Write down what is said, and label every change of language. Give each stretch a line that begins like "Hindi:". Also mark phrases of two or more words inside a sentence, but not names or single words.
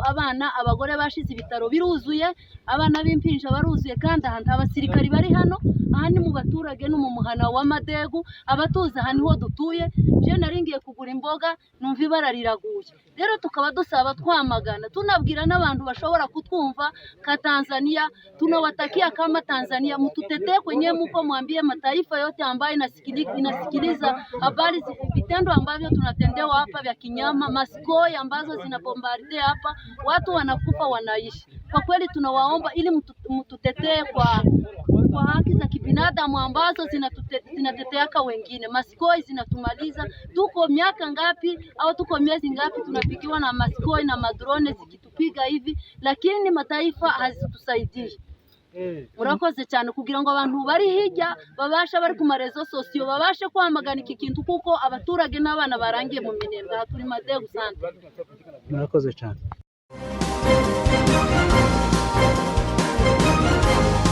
Kinyarwanda: Abana, abagore bashize ibitaro biruzuye, abana b'impinja baruzuye, kandi ahantu abasirikari bari hano. Aha ni mu baturage no mu muhana wa Madegu, abatuza aha niho dutuye. Je naringiye kugura imboga numva ibara riraguye. Rero tukaba dusaba twamagana, tunabwira n'abantu bashobora kutwumva ka
Swahili: Tanzania, tunawatakia kama Tanzania mtutetee kwenye mko, mwambie mataifa yote ambayo inasikiliza habari vitendo ambavyo tunatendewa hapa vya kinyama, maskoi ambazo zinabombardia hapa, watu wanakufa wanaishi. Kwa kweli tunawaomba ili mtutetee kwa haki za kibinadamu ambazo zinateteaka wengine. Maskoi zinatumaliza. Tuko miaka ngapi au tuko miezi ngapi tunapigiwa na maskoi na madrone zikitupiga hivi, lakini mataifa hazitusaidii.
Kinyarwanda: Murakoze cyane kugira ngo abantu bari hirya babasha bari ku marezo sosiyo babashe kwamagana iki kintu, kuko abaturage n'abana barangiye mu minembwe. Turi Madegu Centre. Murakoze cyane.